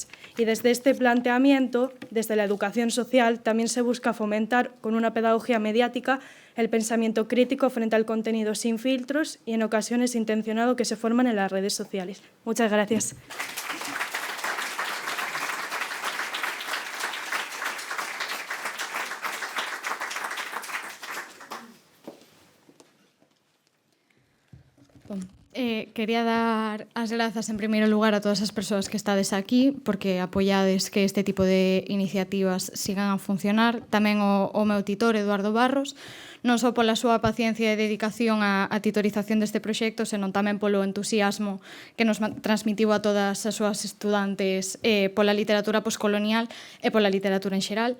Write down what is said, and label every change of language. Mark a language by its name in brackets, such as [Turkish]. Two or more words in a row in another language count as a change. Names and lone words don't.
[Spanish] Y desde este planteamiento, desde la educación social, también se busca fomentar con una pedagogía mediática el pensamiento crítico frente al contenido sin filtros y en ocasiones intencionado que se forman en las redes sociales. Muchas gracias. [Galician] Quería dar as grazas en primeiro lugar a todas as persoas que estades aquí porque apoiades que este tipo de iniciativas sigan a funcionar. Tamén o meu titor, Eduardo Barros, non só pola súa paciencia e dedicación á titorización deste proxecto, senón tamén polo entusiasmo que nos transmitiu a todas as súas estudantes pola literatura poscolonial e pola literatura en xeral.